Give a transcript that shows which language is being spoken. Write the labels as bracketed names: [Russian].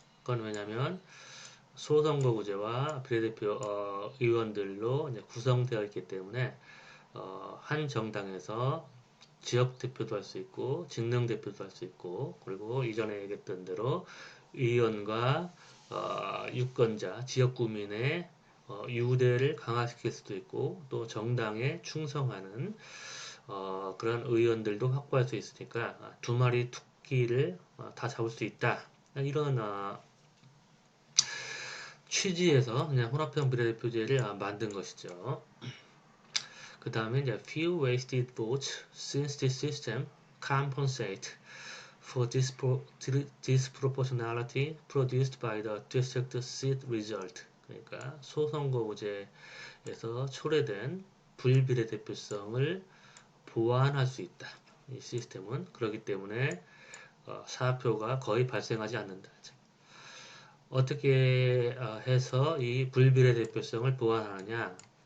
[Korean] 그건 왜냐하면 소선거구제와 비례대표 의원들로 이제 구성되어 있기 때문에 한 정당에서 지역 대표도 할 수 있고 직능 대표도 할 수 있고 그리고 이전에 얘기했던 대로 의원과 유권자, 지역구민의 유대를 강화시킬 수도 있고 또 정당에 충성하는 그런 의원들도 확보할 수 있으니까 두 마리 토끼를 다 잡을 수 있다. 이런 취지에서 그냥 혼합형 비례대표제를 만든 것이죠. 그 다음에 이제 [English] few wasted votes since this system compensate for disproportionality produced by the district seat result. [Korean] 그러니까 소선거구제에서 초래된 불비례대표성을 보완할 수 있다. 이 시스템은 그렇기 때문에 사표가 거의 발생하지 않는다. 어떻게 해서 이 불비례대표성을 보완하느냐?